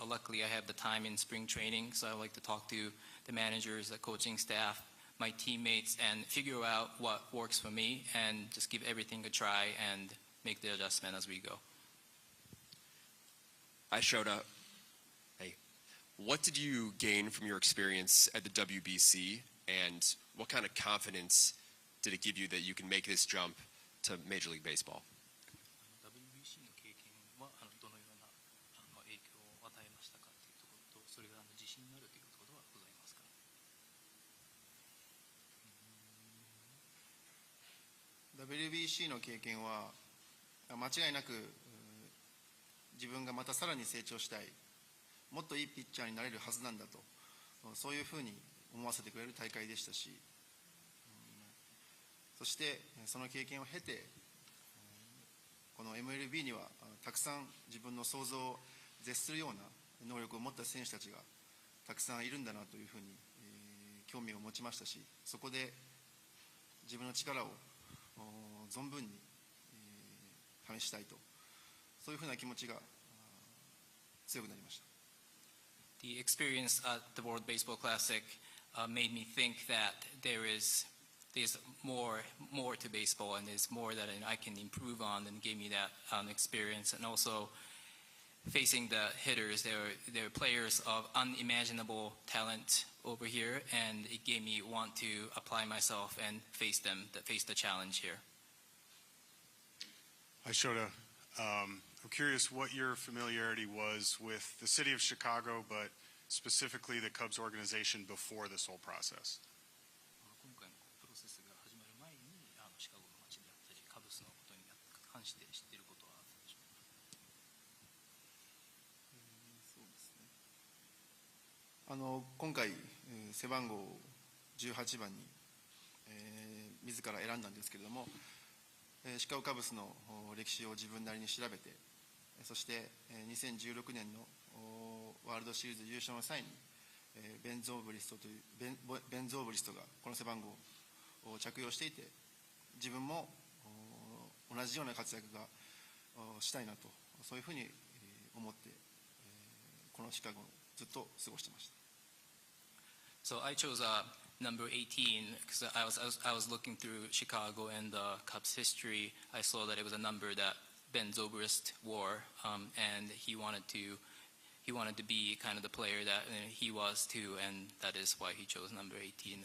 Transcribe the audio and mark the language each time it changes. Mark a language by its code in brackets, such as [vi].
[en] Luckily, I have the time in spring training, so I like to talk to the managers, the coaching staff, my teammates, and figure out what works for me and just give everything a try and make the adjustment as we go. Hi, Shota. Hey. What did you gain from your experience at the WBC, and what kind of confidence did it give you that you can make this jump to Major League Baseball? [ja] WBC の経験はどのような影響を与えましたかというところと、それが自信になるということはございますか。 WBC の経験は間違いなく自分がまたさらに成長したい、もっといいピッチャーになれるはずなんだと、そういうふうに思わせてくれる大会でしたし、そしてその経験を経て、この MLB にはたくさん自分の想像を絶するような能力を持った選手たちがたくさんいるんだなというふうに興味を持ちましたし、そこで自分の力を存分に試したいと、そういうふうな気持ちが強くなりました。 [en] The experience at the World Baseball Classic made me think that there's more to baseball, and there's more that I can improve on, and gave me that experience. And also facing the hitters, they're players of unimaginable talent over here, and it gave me want to apply myself and face the challenge here. Hi, Shota. I'm curious what your familiarity was with the city of Chicago, but specifically the Cubs organization before this whole process. [ja] 今回のプロセスが始まる前にシカゴの街であったりカブスのことに関して知っていることはあったでしょうか。そうですね。今回背番号18番に、自ら選んだんですけれども、シカゴカブスの歴史を自分なりに調べて、そして2016年のワールドシリーズ優勝の際にベンゾーブリストがこの背番号を着用していて、自分も同じような活躍がしたいなと、そういうふうに思ってこのシカゴをずっと過ごしてました。 [en] So I chose number 18 because I was looking through Chicago and the Cubs history. I saw that it was a number that Ben Zobrist wore, and he wanted to be kind of the player that he was too, and that is why he chose number 18.